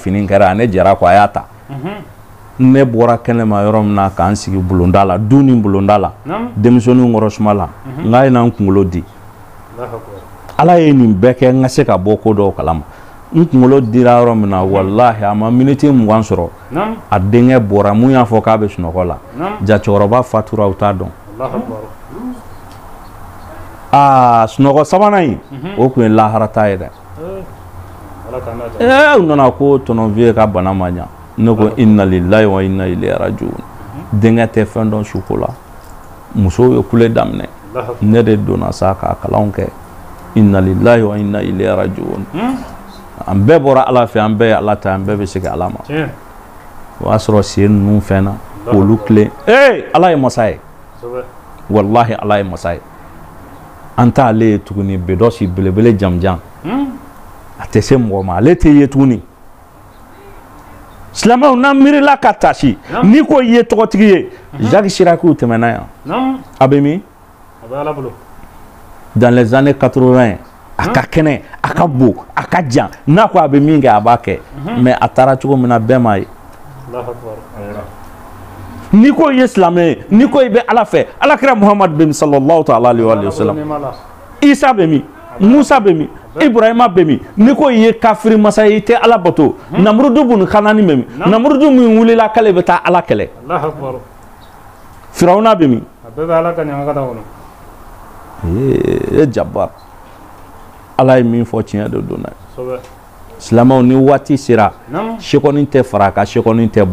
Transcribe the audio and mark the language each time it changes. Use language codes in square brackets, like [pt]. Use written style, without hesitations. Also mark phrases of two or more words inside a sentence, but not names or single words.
[bm] fini kɛra ne jɛra kɔ a y'a ta ne bɔra kɛnɛma yɔrɔ min na k'an sigi bulonda la du ni bulonda la denmisɛnninw kɔrɔ suma la n k'a ye na n kunkolo di Ala ye nin bɛɛ kɛ n ka se ka bɔ ko dɔw kalama n kunkolo dira yɔrɔ min na wallahi a ma miniti 20 sɔrɔ a denkɛ bɔra mun y'a fɔ k'a bɛ sunɔgɔ la jacɛkɔrɔba fatura u t'a dɔn sunɔgɔ sabanan in o tun ye laharata ye dɛ u nana ko tɔnɔnviye ka bana ma ɲa ne ko [ar] إنا لله وإنا إليه راجعون [bm] denkɛ tɛ fɛn dɔn suko la musow ye kule daminɛ ne de donna sa k'a kalanw kɛ [ar] إنا لله وإنا إليه راجعون [bm] an bɛɛ bɔra Ala fɛ an bɛɛ ye Ala ta an bɛɛ bɛ segin Ala ma o y'a sɔrɔ sen ninnu fɛnna k'olu tilen Ala ye masa ye wallahi Ala ye masa ye an t'ale ye tuguni bedɔsi belebele jamjan a tɛ se mɔgɔ ma ale tɛ ye tuguni silamɛw n'an miirila ka tasi n'i ko i ye tɔgɔtigi ye Jacques Chirac tɛmɛna yan a bɛ min [fr] dans les années 80 [bm] a ka kɛnɛ a ka bon a ka jan n'a ko a bɛ min kɛ a b'a kɛ mais a taara cogo min na bɛɛ m'a ye n'i ko i ye silamɛ ye n'i ko i bɛ Ala fɛ Alakira Muhamadu bɛ min [ar] صلى الله تعالى عليه وسلم [bm] Isa bɛ min Musa bɛ min Ibrahima bɛ min n'i ko i ye kafiri masa ye i tɛ Ala bato Namurudu bun Kanani bɛ min Namurudu min wulila k'ale bɛ taa Ala kɛlɛ Firawuna bɛ min Jabbar Ala ye min fɔ tiɲɛ de don dɛ silamɛw ni waati sera sekɔni tɛ fara ka sekɔni tɛ